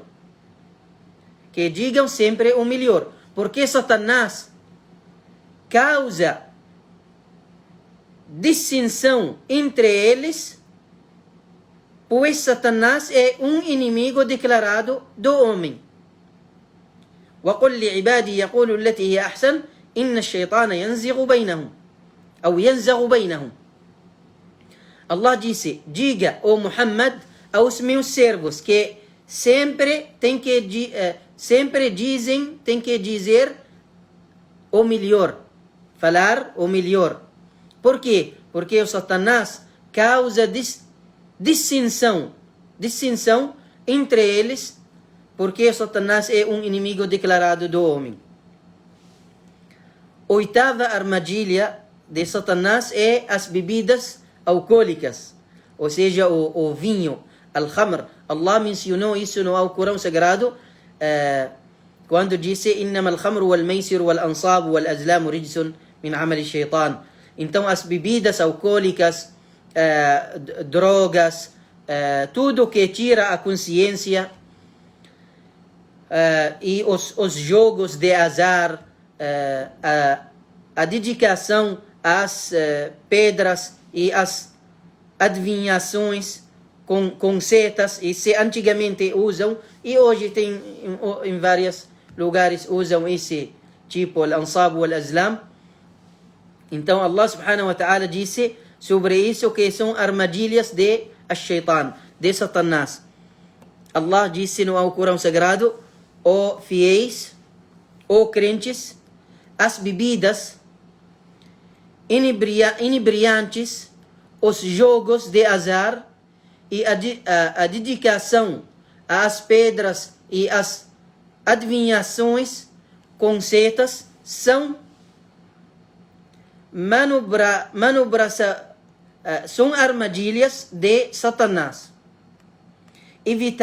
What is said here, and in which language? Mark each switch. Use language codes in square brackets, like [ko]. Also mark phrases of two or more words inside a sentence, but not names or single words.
[pt] Que digam sempre o melhor. Porque Satanás causa distinção entre eles, pois Satanás é inimigo declarado do homem. [ar] وَقُلْ لِعِبَادِي يَقُولُوا الَّتِي هِيَ أَحْسَنُ إِنَّ الشَّيْطَانَ يَنزِغُ بَيْنَهُمْ. [pt] Allah disse: diga, ó Muhammad, aos meus servos que sempre tem que dizer o melhor, falar o melhor. Por quê? Porque o Satanás causa distinção entre eles, porque Satanás é inimigo declarado do homem. Oitava armadilha de Satanás é as bebidas alcoólicas, ou seja, o vinho, al-khamr. Allah mencionou isso no Alcorão Sagrado, quando disse: [ar] إنما الخمر والميسر والأنصاب والأزلام رجس من عمل الشيطان. [pt] Então, as bebidas alcoólicas, drogas, tudo que tira a consciência, e os jogos de azar, a dedicação às pedras e às adivinhações com setas, e se antigamente usam, e hoje tem em vários lugares usam esse tipo, [ar] الأنصاب والأزلام. [pt] Então Allah [ar] سبحانه وتعالى [pt] disse sobre isso que são armadilhas de Shaitan, de Satanás. Allah disse no Alcorão Sagrado: ó fiéis, ó crentes, as bebidas inebriantes, os jogos de azar e a dedicação às pedras e às adivinhações com setas são são armadilhas de Satanás.